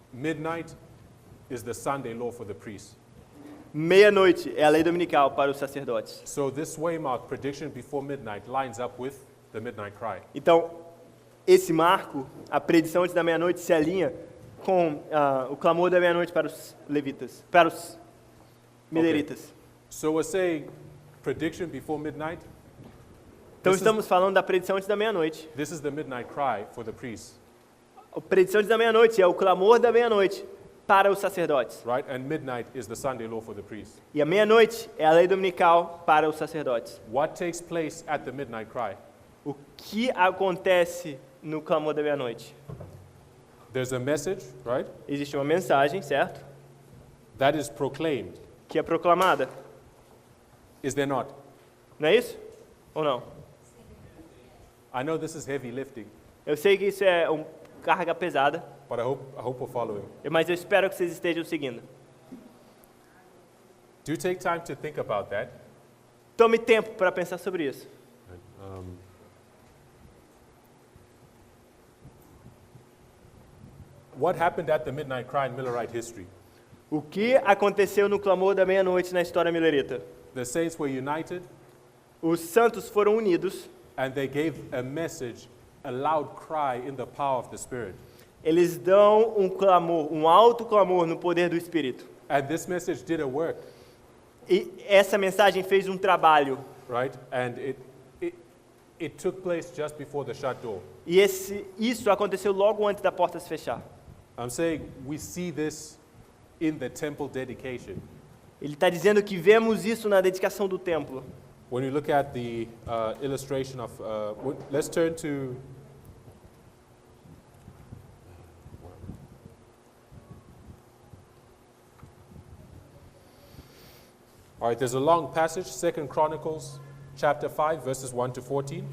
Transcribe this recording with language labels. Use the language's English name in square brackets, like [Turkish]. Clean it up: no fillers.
[English] Midnight is the Sunday law for the priests. [Portuguese] Meia-noite é a lei dominical para os sacerdotes. [English] So this waymark, prediction before midnight, lines up with the midnight cry. [Portuguese] Então, esse marco, a predição antes da meia-noite, se alinha com o clamor da meia-noite para os levitas, para os mileritas. [English] So we're saying prediction before midnight. [Portuguese] Então [English] This is- [Portuguese] estamos falando da predição antes da meia-noite. [English] This is the midnight cry for the priests, [Portuguese] A predição antes da meia-noite é o clamor da meia-noite para os sacerdotes. [English] right? And midnight is the Sunday law for the priests. [Portuguese] E a meia-noite é a lei dominical para os sacerdotes. [English] What takes place at the midnight cry? [Portuguese] O que acontece no clamor da meia-noite? [English] There's a message, right? [Portuguese] Existe uma mensagem, certo? [English] That is proclaimed. [Portuguese] Que é proclamada. [English] Is there not? [Portuguese] Não é isso? Ou não? [English] I know this is heavy lifting, [Portuguese] Eu sei que isso é uma carga pesada, [English] but I hope we're following. [Portuguese] mas eu espero que vocês estejam seguindo. [English] Do take time to think about that. [Portuguese] Tome tempo para pensar sobre isso. [English] What happened at the midnight cry in Millerite history? [Portuguese] O que aconteceu no clamor da meia-noite na história milerita? [English] The saints were united, [Portuguese] Os santos foram unidos, [English] and they gave a message, a loud cry in the power of the Spirit. [Portuguese] eles dão um clamor, um alto clamor no poder do Espírito. [English] And this message did a work, [Portuguese] E essa mensagem fez um trabalho. [English] right? And it took place just before the shut door. [Portuguese] E isso aconteceu logo antes da porta se fechar. [English] I'm saying we see this in the temple dedication. [Portuguese] Ele está dizendo que vemos isso na dedicação do templo. [English] When we look at the illustration of, let's turn to All right, there's a long passage, 2 Chronicles chapter 5, verses 1 to 14,